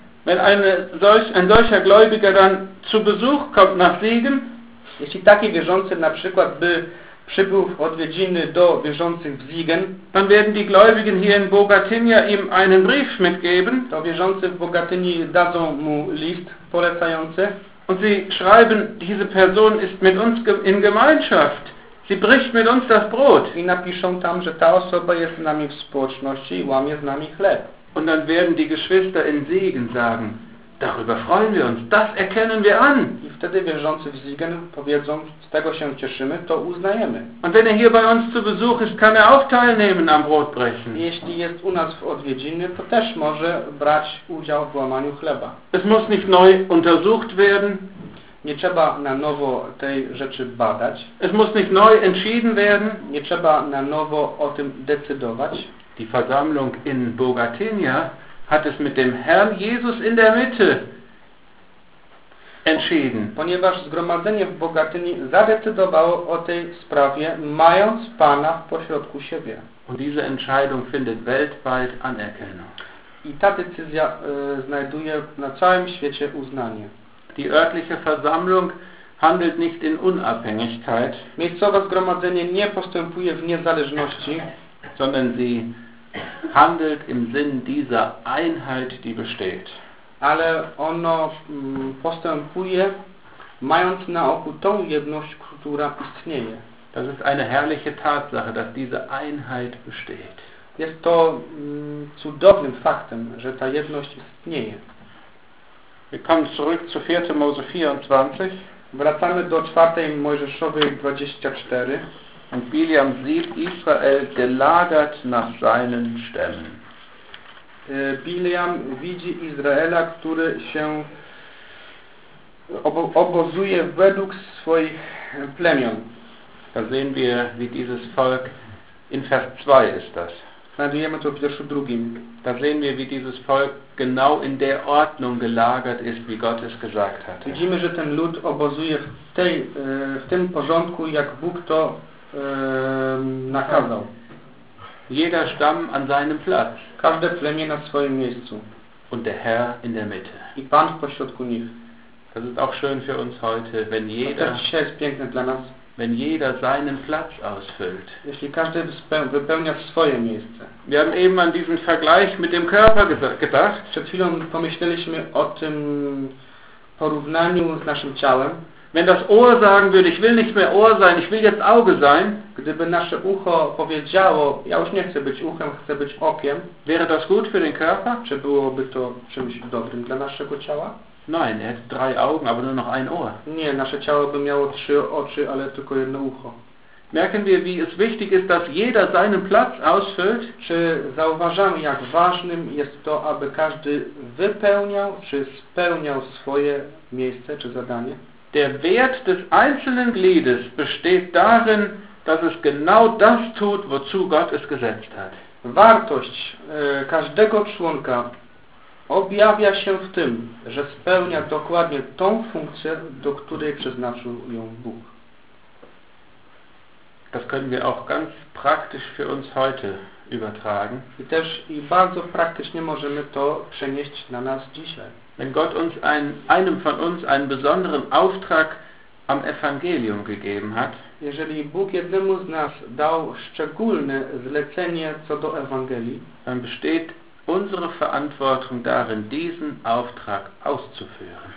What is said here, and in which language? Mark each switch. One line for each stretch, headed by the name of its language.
German: Wenn ein solcher Gläubiger dann zu Besuch kommt nach Siegen,
Polish: jeśli taki wierzący na przykład by przybył w odwiedziny do wierzących w Siegen,
German: dann werden die Gläubigen hier in Bogatynia ihm einen Brief mitgeben,
Polish: to wierzący w Bogatyni dadzą mu list polecający,
German: und sie schreiben, diese Person ist mit uns in Gemeinschaft. Sie bricht mit uns das Brot.
Polish: I napiszą tam, że ta osoba jest z nami w społeczności i łamie z nami chleb.
German: Und dann werden die Geschwister in Siegen sagen, darüber freuen wir uns, das erkennen wir an.
Polish: I wtedy wierzący w Siegen powiedzą, z tego się cieszymy, to uznajemy.
German: Und wenn hier bei uns zu Besuch ist, kann auch teilnehmen am Brotbrechen.
Polish: Jeśli jest u nas w odwiedziny, to też może brać udział w łamaniu chleba.
German: Es muss nicht neu untersucht werden.
Polish: Nie trzeba na nowo tej rzeczy badać.
German: Es muss nicht neu entschieden werden.
Polish: Nie trzeba na nowo o tym decydować.
German: Die Versammlung in Bogatynia hat es mit dem Herrn Jesus in der Mitte entschieden.
Polish: Ponieważ zgromadzenie w Bogatyni zadecydowało o tej sprawie, mając Pana w pośrodku siebie.
German: Und diese Entscheidung findet weltweit Anerkennung.
Polish: I ta decyzja znajduje na całym świecie uznanie.
German: Die örtliche Versammlung handelt nicht in Unabhängigkeit.
Polish: Miejscowe zgromadzenie nie postępuje w niezależności,
German: sondern sie handelt im Sinn dieser Einheit, die besteht.
Polish: Ale ono postępuje, mając na oku tą jedność, która istnieje.
German: Das ist eine herrliche Tatsache, dass diese Einheit besteht.
Polish: Jest to cudownym faktem, że ta jedność istnieje.
German: Wir kommen zurück zu 4. Mose 24.
Polish: Wracamy do 4. Mojżeszowej 24.
German: Und Biliam sieht Israel gelagert nach seinen Stämmen.
Polish: Biliam widzi Izraela, który się obozuje według swoich plemion.
German: Da sehen wir, wie dieses Volk in Vers 2 ist das.
Polish: Znajdujemy to w wierszu drugim.
German: Da sehen wir, wie dieses Volk genau in der Ordnung gelagert ist, wie Gott es gesagt hat.
Polish: Widzimy, że ten lud obozuje w tym porządku, jak Bóg to nakazał.
German: Jeder Stamm an seinem Platz.
Polish: Każde plemię na swoim miejscu.
German: Und der Herr in der Mitte.
Polish: I Pan w pośrodku nich.
German: Das ist auch schön für uns heute, wenn jeder.
Polish: To też dzisiaj jest piękne dla nas.
German: Wenn jeder seinen Platz ausfüllt.
Polish: Jeśli każdy wypełnia swoje miejsce.
German: Wir haben eben an diesen Vergleich mit dem Körper gedacht.
Polish: Przed chwilą pomyśleliśmy o tym porównaniu z naszym ciałem,
German: wenn das Ohr sagen würde, ich will nicht mehr Ohr sein, ich will jetzt Auge sein,
Polish: gdyby nasze ucho powiedziało, ja już nie chcę być uchem, chcę być okiem,
German: wäre das gut für den Körper?
Polish: Czy byłoby to czymś dobrym dla naszego ciała?
German: Nein, er hätte drei Augen, aber nur noch ein Ohr.
Polish: Nie, nasze ciało by miało trzy oczy, ale tylko jedno ucho.
German: Merken wir, wie es wichtig ist, dass jeder seinen Platz ausfüllt?
Polish: Czy zauważamy, jak ważnym jest to, aby każdy wypełniał, czy spełniał swoje miejsce, czy zadanie?
German: Der Wert des einzelnen Gliedes besteht darin, dass es genau das tut, wozu Gott es gesetzt hat.
Polish: Wartość każdego członka objawia się w tym, że spełnia dokładnie tą funkcję, do której przeznaczył ją Bóg.
German: Das können wir auch ganz praktisch für uns heute übertragen.
Polish: I też i bardzo praktycznie możemy to przenieść na nas dzisiaj.
German: Wenn Gott uns einem von uns einen besonderen Auftrag am Evangelium gegeben hat,
Polish: jeżeli Bóg jednemu z nas dał szczególne zlecenie co do Ewangelii,
German: dann besteht unsere Verantwortung darin, diesen Auftrag auszuführen.